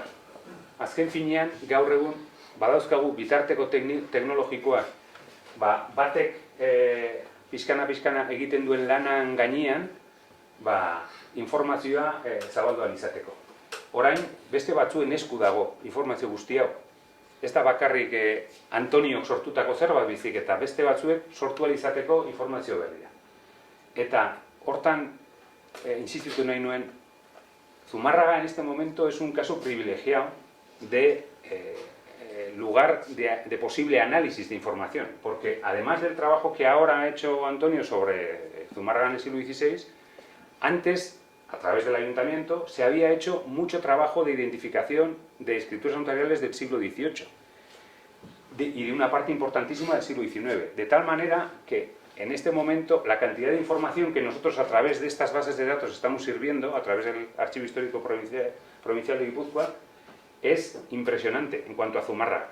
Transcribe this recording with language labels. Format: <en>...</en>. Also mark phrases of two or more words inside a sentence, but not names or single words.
<eu>Azken finean, gaur egun, badauzkagu bitarteko teknologikoak, batek pixkana egiten duen lanan gainean, informazioa zabalduan izateko. Orain, beste batzuen esku dago informazio guzti hau. Ez da bakarrik Antoniok sortutako zerbait bizik, eta beste batzuek sortu ahal izateko informazio berria. Eta hortan, insistitu nahi nuen,</eu> <es>Zumárraga en este momento es un caso privilegiado de lugar de posible análisis de información, porque además del trabajo que ahora ha hecho Antonio sobre Zumárraga en el siglo XVI, antes, a través del ayuntamiento, se había hecho mucho trabajo de identificación de escrituras notariales del siglo XVIII y de una parte importantísima del siglo XIX, de tal manera que en este momento la cantidad de información que nosotros a través de estas bases de datos estamos sirviendo, a través del Archivo Histórico Provincial de Guipúzcoa, es impresionante en cuanto a Zumárraga.</es>